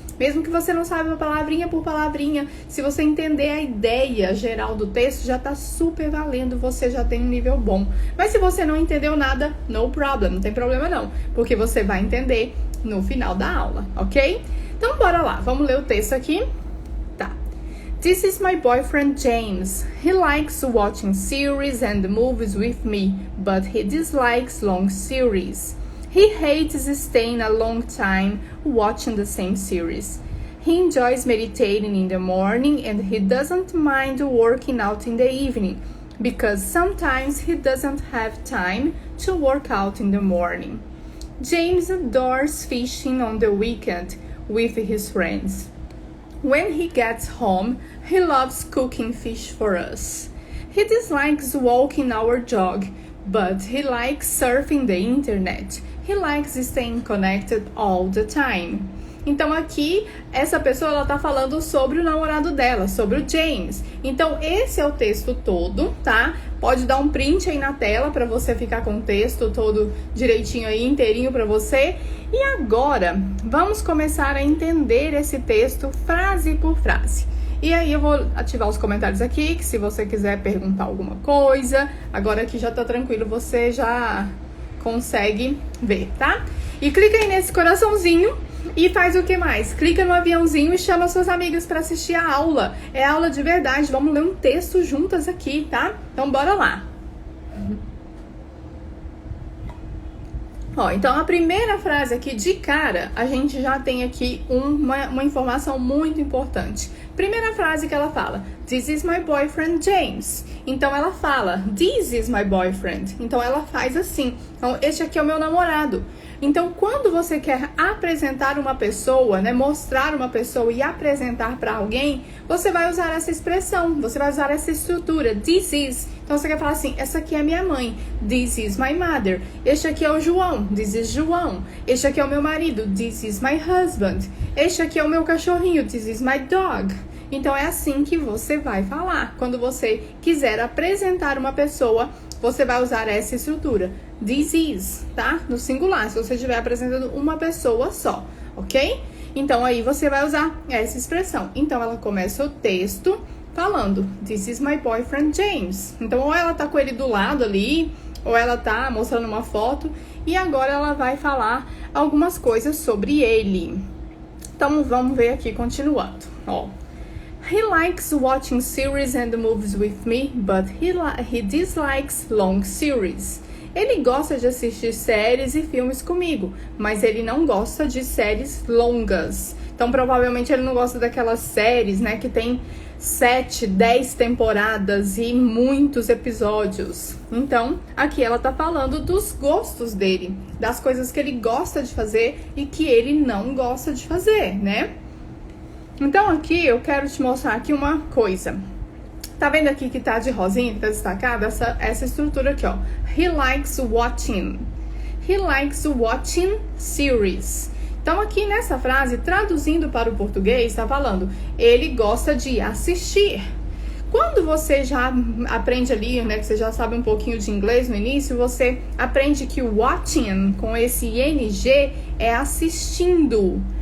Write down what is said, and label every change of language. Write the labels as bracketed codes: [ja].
[pt] Mesmo que você não saiba palavrinha por palavrinha, se você entender a ideia geral do texto, já tá super valendo, você já tem um nível bom. Mas se você não entendeu nada, [en] no problem, [pt] não tem problema não, porque você vai entender no final da aula, ok? Então, bora lá, vamos ler o texto aqui. Tá. [en] This is my boyfriend James. He likes watching series and movies with me, but he dislikes long series. He hates staying a long time watching the same series. He enjoys meditating in the morning and he doesn't mind working out in the evening, because sometimes he doesn't have time to work out in the morning. James adores fishing on the weekend with his friends. When he gets home, he loves cooking fish for us. He dislikes walking our dog, but he likes surfing the internet. He likes staying connected all the time. [pt] Então aqui, essa pessoa ela tá falando sobre o namorado dela, sobre o James. Então esse é o texto todo, tá? Pode dar um print aí na tela para você ficar com o texto todo direitinho aí, inteirinho para você. E agora, vamos começar a entender esse texto frase por frase. E aí eu vou ativar os comentários aqui, que se você quiser perguntar alguma coisa, agora que já tá tranquilo, você já consegue ver, tá? E clica aí nesse coraçãozinho e faz o que mais? Clica no aviãozinho e chama suas amigas para assistir a aula. É aula de verdade, vamos ler um texto juntas aqui, tá? Então bora lá. Ó, então a primeira frase aqui de cara, a gente já tem aqui uma informação muito importante. Primeira frase que ela fala, [en] this is my boyfriend James. [pt] Então ela fala, [en] this is my boyfriend. [pt] Então ela faz assim, então este aqui é o meu namorado. Então quando você quer apresentar uma pessoa, né, mostrar uma pessoa e apresentar para alguém, você vai usar essa expressão, você vai usar essa estrutura, this is. Então você quer falar assim, essa aqui é minha mãe, [en] this is my mother. [pt] Este aqui é o João, [en] this is João. [pt] Este aqui é o meu marido, [en] this is my husband. [pt] Este aqui é o meu cachorrinho, [en] this is my dog. [pt] Então é assim que você vai falar. Quando você quiser apresentar uma pessoa, você vai usar essa estrutura. This is, tá? No singular, se você estiver apresentando uma pessoa só, ok? Então aí você vai usar essa expressão. Então ela começa o texto falando, [en] this is my boyfriend James. [pt] Então ou ela tá com ele do lado ali, ou ela tá mostrando uma foto, e agora ela vai falar algumas coisas sobre ele. Então vamos ver aqui, continuando, ó. [en] He likes watching series and movies with me, but he dislikes long series. [pt] Ele gosta de assistir séries e filmes comigo, mas ele não gosta de séries longas. Então, provavelmente, ele não gosta daquelas séries, né, que tem 7, 10 temporadas e muitos episódios. Então, aqui ela tá falando dos gostos dele, das coisas que ele gosta de fazer e que ele não gosta de fazer, né? Então aqui eu quero te mostrar aqui uma coisa. Tá vendo aqui que tá de rosinha, que tá destacada? Essa estrutura aqui, ó. [en] He likes watching. He likes watching series. [pt] Então aqui nessa frase, traduzindo para o português, tá falando, ele gosta de assistir. Quando você já aprende ali, né, que você já sabe um pouquinho de inglês no início, você aprende que o watching, com esse ing, é assistindo.